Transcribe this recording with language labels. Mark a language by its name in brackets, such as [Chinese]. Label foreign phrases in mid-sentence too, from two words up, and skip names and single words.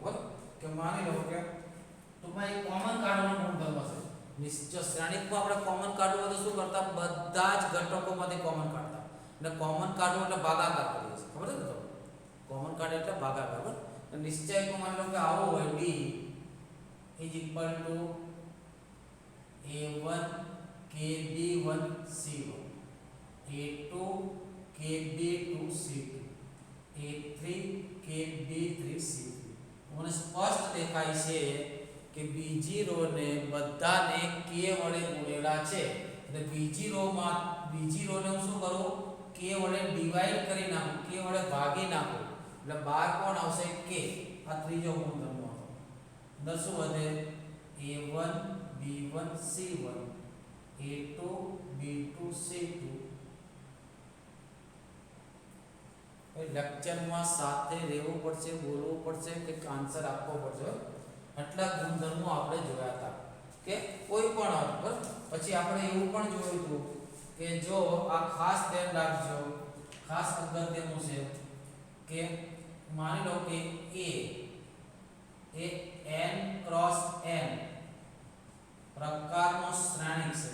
[Gujarati] બરાબર, કે માની લો કે ટૂંકમાં એક કોમન કાઢવાનો ગુણધર્મ છે. નિશ્ચય શ્રેણિકમાં આપણે કોમન કાઢવું હોય તો શું કરતા, બધા જ ઘટકોમાંથી કોમન કાઢતા. અને કોમન કાઢવું એટલે ભાગાકાર કરીએ છીએ, ખબર છે ને? તો કોમન કાઢે એટલે ભાગાકાર. બરાબર, નિશ્ચયકમાં માની લો કે આવો હોય d = a1 kb1 c1 a2 kb2 c2 a3 kb3 c3. મને સ્પષ્ટ દેખાય છે કે બીજી રો ને બધાને k વડે ગુણેલા છે, એટલે બીજી રોને હું શું કરું, k વડે ડિવાઈડ કરી નાખું, k વડે ભાગી નાખું, એટલે બહાર કોણ આવશે, k. આ ત્રીજો ગુણધર્મ હતો. અંદર શું વધે, a1 b1 c1 a2 b2 c2. લેક્ચરમાં સાથે રહેવું પડશે, બોલવું પડશે, કે આન્સર આપવો પડશે. આટલા ગુણધર્મો આપણે જોયા હતા કે કોઈ પણ અર્થ. પછી આપણે એવું પણ જોયું હતું કે જો આ ખાસ ધ્યાન રાખજો, ખાસ અગત્યનું છે કે માની લો કે a એ n ક્રોસ n પ્રકારનો શ્રેણિક છે.